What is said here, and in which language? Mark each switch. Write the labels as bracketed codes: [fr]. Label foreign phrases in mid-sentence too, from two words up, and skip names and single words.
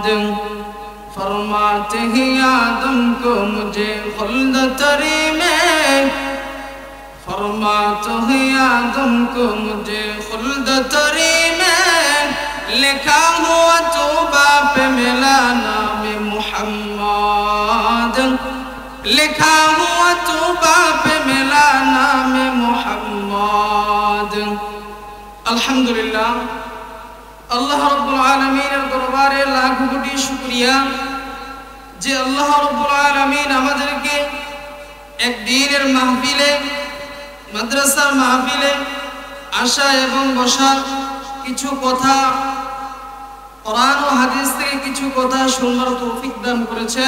[ur] فرماتے ہیں آدم کو مجھے خلد تری میں، فرماتے ہیں آدم کو مجھے خلد تری میں، لکھا ہوا توبہ پہ ملا نام محمد، لکھا ہوا توبہ پہ ملا نام محمد. [bn] আলহামদুলিল্লাহ, [ar] الله رب [bn] আলামিনের দরবারে লাখ কোটি শুকরিয়া যে [ar] الله رب العالمين [bn] আমাদেরকে একদিনের মাহফিলে, মাদ্রাসার মাহফিলে আসা এবং বসা, কিছু কথা কোরআন ও হাদিস থেকে কিছু কথা শোনার তৌফিক দান করেছেন।